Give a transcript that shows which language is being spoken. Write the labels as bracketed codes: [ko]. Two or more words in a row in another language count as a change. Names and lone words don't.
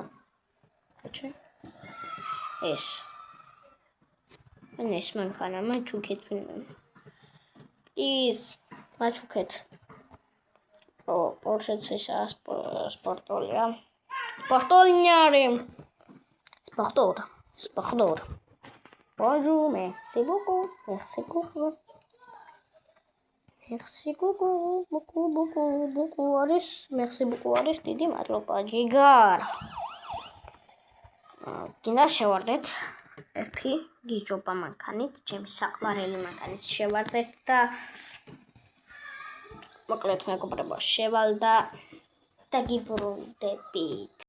[ka] აჩე. ეს. ან ეს მანქანა მაჩუქეთ ვინმე. Please, მაჩუქეთ. Porsche-ც ესაა სპორტოლია. სპორტოლნიარი. Sport. [fr] Bonjour, merci beaucoup. Merci beaucoup. [ka] არის დიდი მადლობა, ჯიგარ. გინდა შევარდეთ ერთი გიჟობა მანქანით, ჩემი საყვარელი მანქანით შევარდეთ და მოკლედ მეგობრებო, შევალ და გიბრუნდებით.